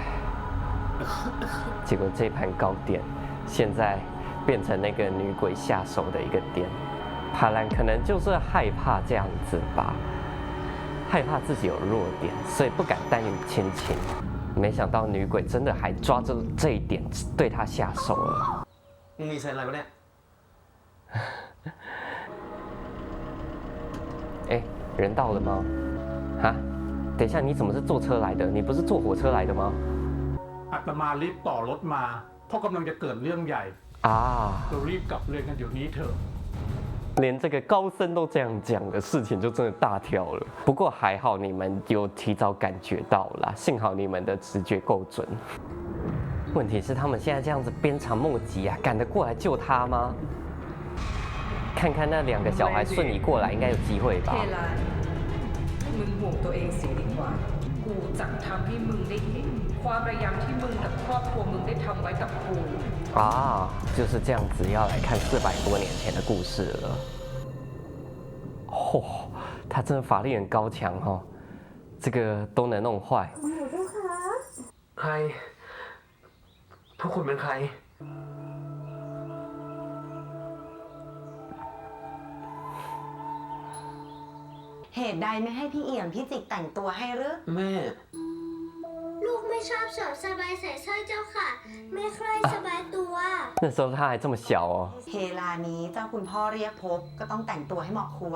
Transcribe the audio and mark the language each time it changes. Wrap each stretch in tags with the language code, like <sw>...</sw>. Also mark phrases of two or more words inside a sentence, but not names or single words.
<zh>结果这盘糕点现在变成那个女鬼下手的一个点，帕兰可能就是害怕这样子吧，害怕自己有弱点，所以不敢单于亲亲。没想到女鬼真的还抓住这一点对他下手了。</zh> <th>มีเซนอะไรวะเนี่ย</th> <zh>哎，人到了吗？哈？等一下，你怎么是坐车来的？你不是坐火车来的吗？</zh> <th>อาตมารีบต่อรถมาเพราะกำลังจะเกิดเรื่องใหญ่เรารีบกลับเรือนกันเดี๋ยวนี้เถอะ</th> <zh>连这个高僧都这样讲的事情就真的大条了。不过还好你们有提早感觉到啦，幸好你们的直觉够准。问题是他们现在这样子鞭长莫及啊，赶得过来救他吗？看看那2个小孩瞬移过来，应该有机会吧。</zh> <th>มึงห่วงตัวเองเสียดีกว่ากูจะทำให้มึงได้เห็นความพยายามที่มึงกับครอบครัวมึงได้ทำไว้กับกู</th> <zh>啊，就是这样子，要来看400多年前的故事了。嚯、他真的法力很高强哦，这个都能弄坏。</zh> <th>ใครพวกคุณเป็นใคร เหตุใดไม่ให้พี่เอี่ยมพี่จิกแต่งตัวให้หรือ แม่ ลูกไม่ชอบสวมสบายใส่สร้อยเจ้าค่ะ ไม่ค่อยสบายตัว</th> <zh>那时候他还这么小哦。</zh> <th>เวลานี้เจ้าคุณพ่อเรียกพบก็ต้องแต่งตัวให้เหมาะควร</th>